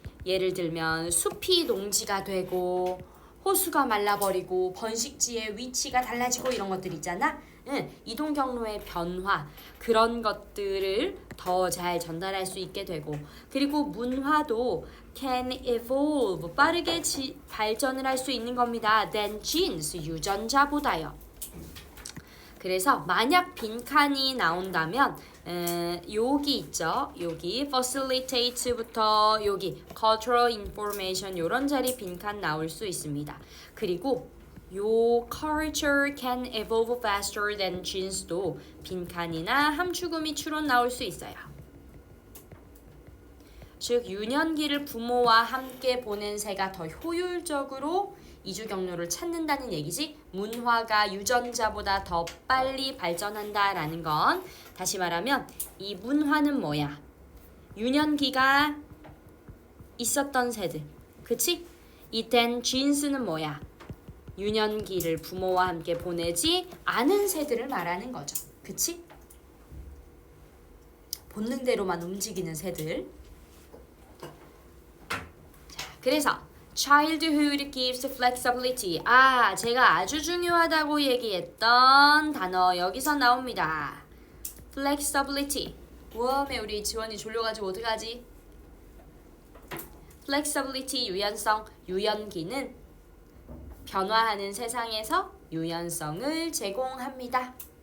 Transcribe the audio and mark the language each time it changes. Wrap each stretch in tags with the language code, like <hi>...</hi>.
<ko>예를 들면 숲이 농지가 되고 호수가 말라버리고 번식지의 위치가 달라지고 이런 것들 있잖아. 이동 경로의 변화 그런 것들을 더 잘 전달할 수 있게 되고 그리고 문화도</ko> <en>can evolve</en> <ko>빠르게 발전을 할 수 있는 겁니다.</ko> <en>than genes</en> <ko>유전자보다요. 그래서 만약 빈칸이 나온다면 여기 있죠. 여기 facilitate부터 여기 cultural information 이런 자리 빈칸 나올 수 있습니다. 그리고 요</ko> <en>culture can evolve faster than genes</en> <ko>도 빈칸이나 함축음이 추론 나올 수 있어요. 즉 유년기를 부모와 함께 보낸 새가 더 효율적으로 이주 경로를 찾는다는 얘기지 문화가 유전자보다 더 빨리 발전한다라는 건 다시 말하면 이 문화는 뭐야? 유년기가 있었던 새들. 그치? 이땐 jeans는 뭐야? 유년기를 부모와 함께 보내지 않은 새들을 말하는 거죠. 그치? 본능대로만 움직이는 새들. 자, 그래서</ko> <en>childhood gives flexibility.</en> <ko>제가 아주 중요하다고 얘기했던 단어 여기서 나옵니다.</ko> <en>flexibility.</en> <ko>웜에 우리 지원이 졸려가지고 어떡하지? flexibility, 유연성. 유연기는 변화하는 세상에서 유연성을 제공합니다.</ko>